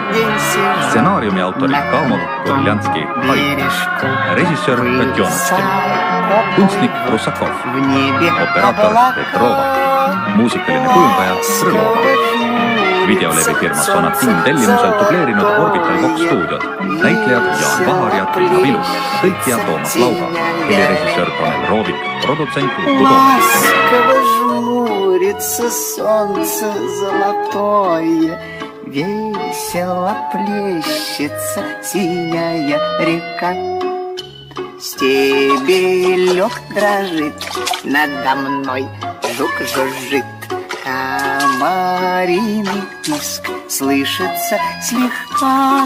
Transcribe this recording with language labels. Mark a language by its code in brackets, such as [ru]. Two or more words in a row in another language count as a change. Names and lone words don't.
[et] Stsenaariumi autorid Kamo Gorljanski, režissöör Katjonovski, kunstnik Rusakov, operaator Petrova, muusikaline kujundaja Krõlova. Videolevifirma Sonatin tellimusel dubleerinud Orbital Vox stuudiod, näitlejad Jaan Vahar ja Triina Vilus, tõlkija Toomas Lauga, helirežissöör Tanel Roovik, produtsent Uku Toomast. [ru] Жмурится солнце золотое, весело плещется синяя река. Стебелек дрожит надо мной, жук жужжит, комариный писк слышится слегка.